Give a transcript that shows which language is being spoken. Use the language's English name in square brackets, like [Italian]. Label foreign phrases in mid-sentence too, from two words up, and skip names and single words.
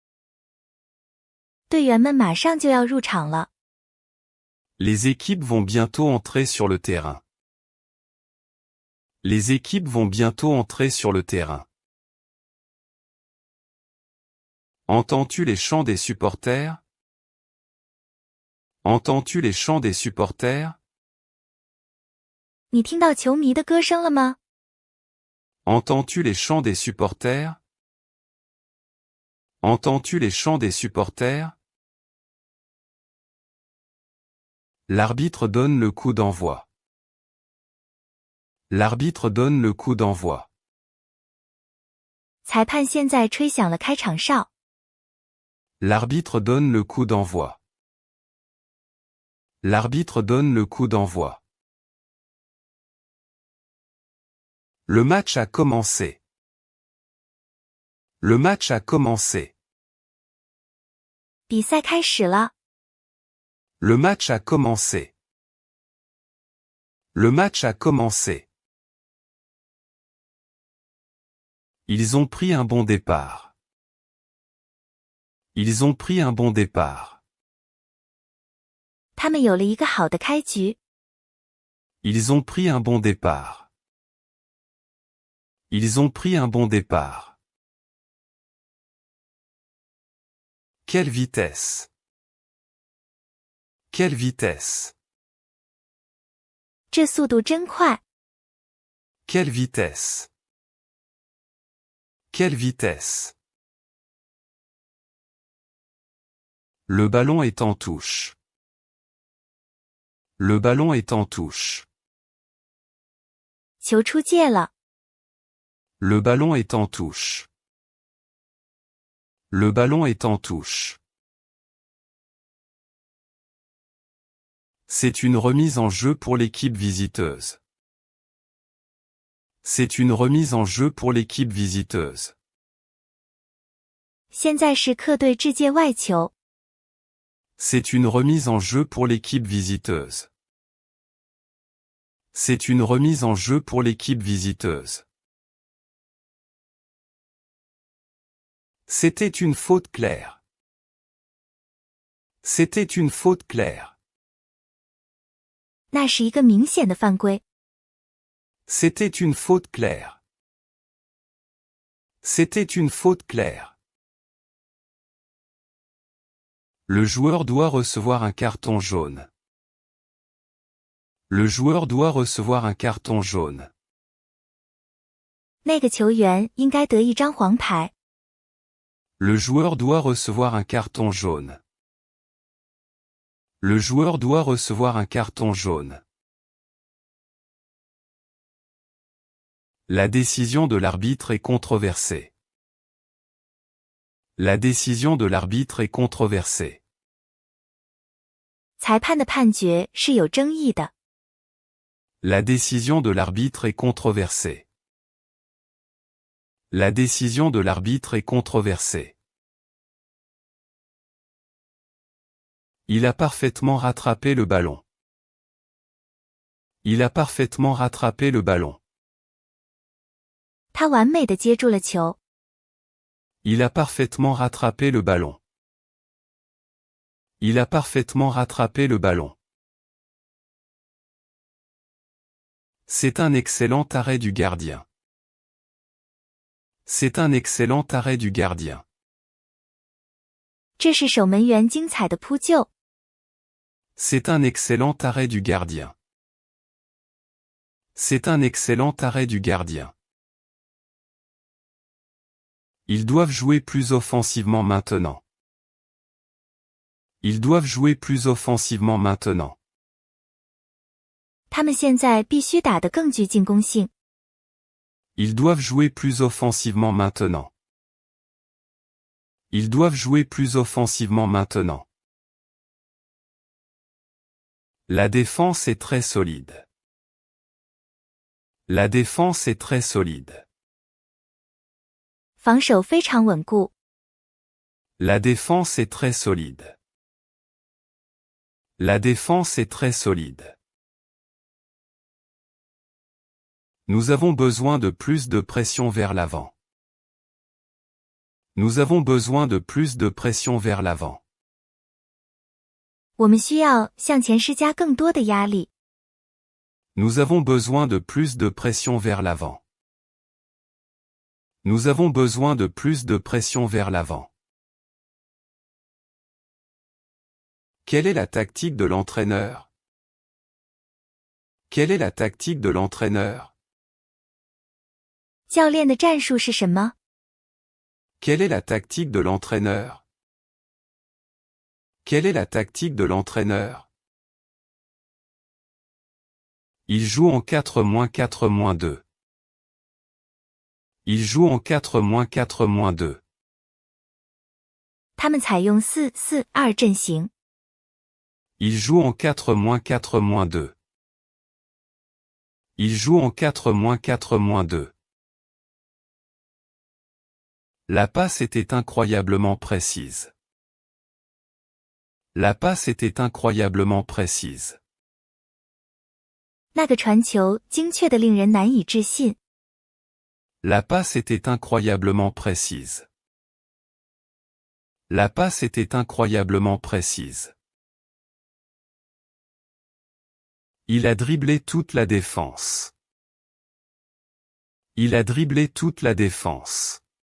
[Chinese] 队员们马上就要入场了。 [French] Les équipes vont bientôt entrer sur le terrain. Les équipes vont bientôt entrer sur le terrain. Entends-tu les chants des supporters? Entends-tu les chants des supporters? [Chinese] 你听到球迷的歌声了吗？ [French] Entends-tu les chants des supporters? Entends-tu les chants des supporters? L'arbitre donne le coup d'envoi. L'arbitre donne le coup d'envoi. [Chinese] 裁判现在吹响了开场哨。 [French] L'arbitre donne le coup d'envoi. L'arbitre donne le coup d'envoi. Le match a commencé. Le match a commencé. [Chinese] 比赛开始了。 [French] Le match a commencé. Le match a commencé. Ils ont pris un bon départ. Ils ont pris un bon départ. [Chinese] 他们有了一个好的开局。 [French] Ils ont pris un bon départ. Ils ont pris un bon départ. Quelle vitesse! Quelle vitesse! [Chinese] 这速度真快。 [French] Quelle vitesse! Quelle vitesse! Le ballon est en touche. Le ballon est en touche. [Chinese] 球出界了。 [French] Le ballon est en touche. Le ballon est en touche. C'est une remise en jeu pour l'équipe visiteuse. C'est une remise en jeu pour l'équipe visiteuse. [Chinese] 现在是客队制界外球。 [French] C'est une remise en jeu pour l'équipe visiteuse. C'est une remise en jeu pour l'équipe visiteuse. C'était une faute claire. C'était une faute claire. [Chinese] 那是一个明显的犯规。 [French] C'était une faute claire. C'était une faute claire. Le joueur doit recevoir un carton jaune. Le joueur doit recevoir un carton jaune. [Chinese] 那个球员应该得一张黄牌。 [French] Le joueur doit recevoir un carton jaune. Le joueur doit recevoir un carton jaune. La décision de l'arbitre est controversée. La décision de l'arbitre est controversée. [Chinese] 裁判的判决是有争议的。 [French] La décision de l'arbitre est controversée. La décision de l'arbitre est controversée. Il a parfaitement rattrapé le ballon. Il a parfaitement rattrapé le ballon. [Chinese] 他完美的接住了球。 [French] Il a parfaitement rattrapé le ballon. Il a parfaitement rattrapé le ballon. C'est un excellent arrêt du gardien. C'est un excellent arrêt du gardien. [Chinese] 这是守门员精彩的扑救。 [French] C'est un excellent arrêt du gardien. C'est un excellent arrêt du gardien. Ils doivent jouer plus offensivement maintenant. Ils doivent jouer plus offensivement maintenant. [Chinese] 他们现在必须打得更具进攻性。 [French] Ils doivent jouer plus offensivement maintenant. Ils doivent jouer plus offensivement maintenant. La défense est très solide. La défense est très solide. [Chinese] 防守非常稳固。 [French] La défense est très solide. La défense est très solide. Nous avons besoin de plus de pression vers l'avant. Nous avons besoin de plus de pression vers l'avant. [Chinese] 我们需要向前施加更多的压力。 [French] Nous avons besoin de plus de pression vers l'avant. Nous avons besoin de plus de pression vers l'avant. Quelle est la tactique de l'entraîneur? Quelle est la tactique de l'entraîneur? [Chinese] 教练的战术是什么？ [French] Quelle est la tactique de l'entraîneur? Quelle est la tactique de l'entraîneur? Il joue en 4-4-2. Il joue en 4-4-2. [Chinese] 他们采用4-4-2阵型。 [French] Il joue en 4-4-2. Il joue en 4-4-2. La passe était incroyablement précise. La passe était incroyablement précise. [Chinese] 那个传球精确的令人难以置信。 [French] La passe était incroyablement précise. La passe était incroyablement précise. Il a dribblé toute la défense. Il a dribblé toute la défense.